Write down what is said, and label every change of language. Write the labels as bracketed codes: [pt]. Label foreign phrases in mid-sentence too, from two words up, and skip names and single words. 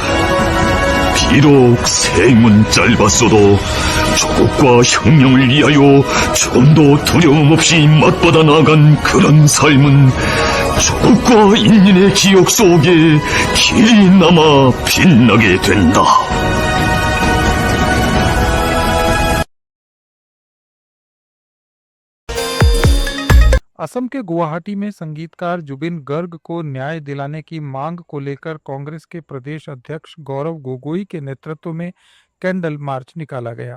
[ko] 비록 생은 짧았어도 조국과 혁명을 위하여 조금도 두려움 없이 맞받아 나간 그런 삶은 조국과 인민의 기억 속에 길이 남아 빛나게 된다. [hi] असम के गुवाहाटी में संगीतकार जुबिन गर्ग को न्याय दिलाने की मांग को लेकर कांग्रेस के प्रदेश अध्यक्ष गौरव गोगोई के नेतृत्व में कैंडल मार्च निकाला गया।